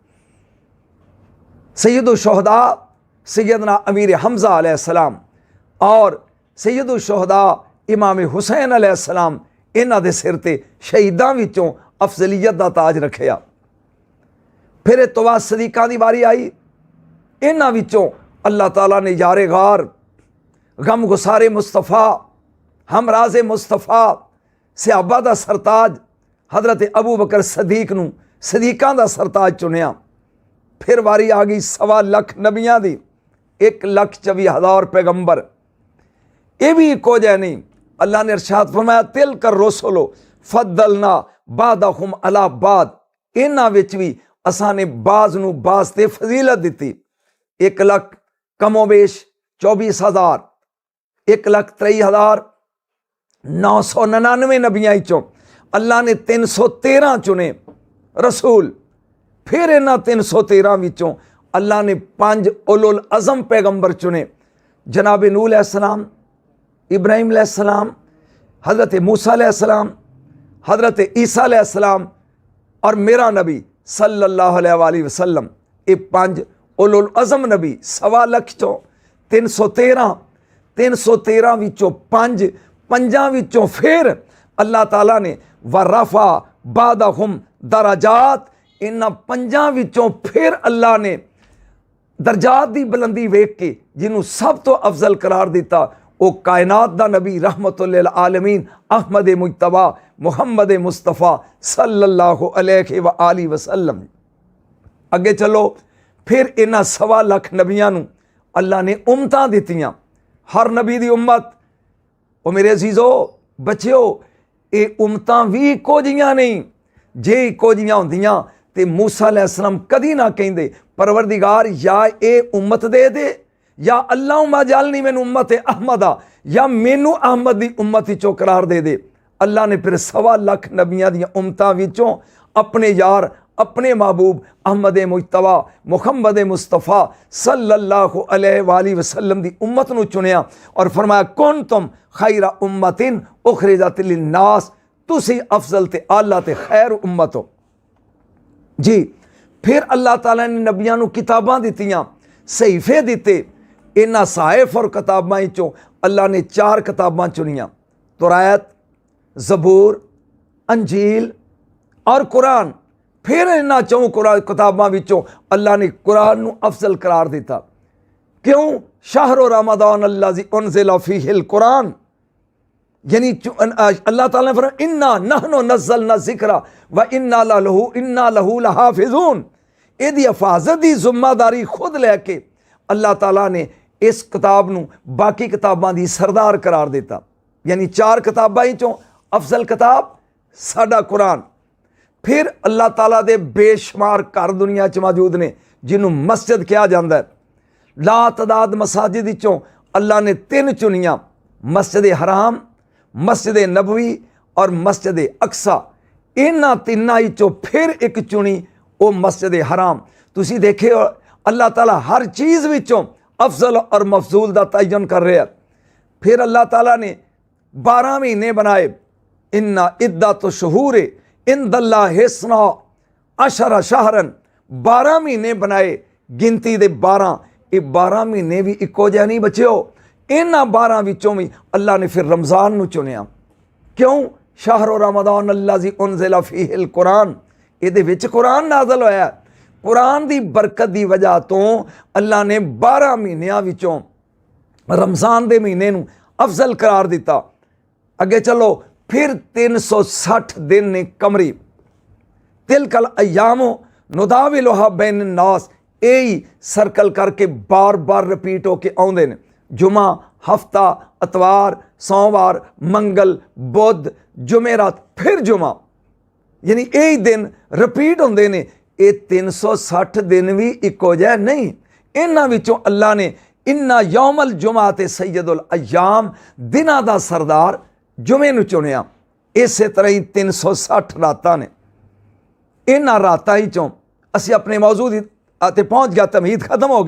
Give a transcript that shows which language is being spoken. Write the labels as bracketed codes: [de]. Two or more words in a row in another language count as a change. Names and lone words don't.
[pa] سید الشہداء سیدنا امیر حمزہ علیہ السلام اور سید الشہداء امام حسین علیہ السلام، اینہاں دے سر تے شہیداں وچوں افضلیت دا تاج رکھیا. فیر اس توں بعد صدیقاں دی واری آئی. اینہاں وچوں اللہ تعالیٰ نے یارِ غار، غم گسارِ مصطفیٰ، ہمرازِ مصطفیٰ, صحابہ دا سرتاج حضرت ابو بکر صدیق نوں صدیقاں دا سرتاج چنیا. فیر واری آ گئی 1.25 لکھ نبیاں دی، 1,24,000 پیغمبر. ایہ وی اکو جئے نہیں. اللہ نے ارشاد فرمایا, [ar] تلك الرسل فضلنا بعضهم على بعض. [pa] اینہاں وچ وی اساں نے بعض نوں بعض تے فضیلت دتی. 1 لکھ کم و بیش 24,000، 1,23,999 نبیاں وچوں اللہ نے 313 چنے رسول. فیر اینہاں 313 وچوں اللہ نے 5 اولو العزم پیغمبر چنے، جناب نوح علیہ السلام، ابراہیم علیہ السلام، حضرت موسیٰ علیہ السلام، حضرت عیسیٰ علیہ السلام اور میرا نبی [ar] صلى الله عليه وسلم. [pa] ایہ 5 اولو العزم نبی 1.25 لکھ چوں 313 وچوں 5 وچوں فیر اللہ تعالیٰ نے [ar] ورفع بعضهم درجات. [pa] اینہاں 5 وچوں فیر اللہ نے درجات دی بلندی ویکھ کے جنہوں سب توں افضل قرار دتا، اوہ کائنات دا نبی رحمۃ للعالمین احمد مجتبیٰ محمد مصطفیٰ [ar] صلى الله عليه وآله وسلم. [pa] اگے چلو، فیر اینہاں 1.25 لکھ نبیاں نوں اللہ نے امتاں دتیاں. ہر نبی دی امت، اوہ میرے عزیزو بچیو، ایہ امتاں وی اکو جہیاں نہیں. جے اکو جہیاں ہندیاں تے موسیٰ علیہ السلام کدی نہ کہندے پروردگار یا ایہ امت دے دے، یا [ar] اللهم اجعلني من أمة أحمد, [pa] یا مینوں احمد کی امت وچوں قرار دے دے. اللہ نے فیر 1.25 لکھ نبیاں دی امتاں وچوں اپنے یار، اپنے محبوب احمد مجتبیٰ محمد مصطفیٰ [ar] صلى الله عليه وسلم [pa] دی امت نوں چنیا اور فرمایا, [ar] كنتم خير أمة أخرجت للناس, [pa] تسی افضل تے اعلیٰ تے خیر امت ہو جی. فیر اللہ تعالیٰ نے نبیاں نوں کتاباں دتیاں، صحیفے دتے. اینہاں صحائف اور کتاباں وچوں اللہ نے 4 کتاباں چنیاں، تورات، زبور، انجیل اور قرآن. فیر اینہاں 4 کتاباں وچوں اللہ نے قرآن نوں افضل قرار دتا. کیوں? [ar] شهر رمضان الذي أنزل فيه القرآن, [pa] یعنی اللہ تعالیٰ نے فرمایا, [ar] إنا نحن نزلنا الذكر وإنا له لحافظون. [pa] ایہدی حفاظت کی ذمہ داری خود لے کے اللہ تعالیٰ نے اس کتاب نوں باقی کتاباں دی سردار قرار دتا. یعنی 4 کتاباں وچوں افضل کتاب ساڈا قرآن. فیر اللہ تعالیٰ دے بے شمار گھر دنیا چ موجود نے جنہوں مسجد کہا جاتا ہے. لاتعداد مساجد وچوں اللہ نے 3 چنیاں، مسجد حرام, مسجد نبوی اور مسجد اقصیٰ. اینہاں 3 وچوں فیر اک چنی، اوہ مسجد حرام. تسی ویکھے اللہ تعالیٰ ہر چیز وچوں افضل اور مفضول کا تعین کر رہا ہے. فیر اللہ تعالیٰ نے 12 مہینے بنائے. [ar] إن عدة الشهور عند الله اثنا عشر شهرا, [pa] 12 مہینے بنائے، گنتی دے 12. ایہ 12 مہینے وی اکو جہے نہیں بچو۔ اینہاں 12 وچوں وی اللہ نے فیر رمضان نوں چنیا. کیوں? [ar] شهر رمضان الذي أنزل فيه القرآن, [pa] ایہدے وچ قرآن نازل ہویا. قرآن کی برکت کی وجہ توں اللہ نے 12 مہینوں وچوں رمضان کے مہینے نوں افضل قرار دتا. اگے چلو، فیر 360 دن نے قمری. [ar] تلك الأيام نداولها بين الناس, [pa] ایہی سرکل کر کے بار بار ریپیٹ ہو کے آؤندے نے. جمعہ، ہفتہ، اتوار، سوموار، منگل، بدھ، جمعرات، فیر جمعہ، یعنی ایہی دن ریپیٹ ہوندے نے. ایہ 360 دن وی اکو جہے نہیں. اینہاں وچوں اللہ نے [ar] إن يوم الجمعة [pa] تے [ar] سيد الأيام, [pa] دناں دا سردار جمعے نوں چنیا. اس طرح ہی 360 راتاں نے. اینہاں راتاں ہی چوں اسیں اپنے موضوع دی تے پہنچ گیا، تمہید ختم ہو گئی.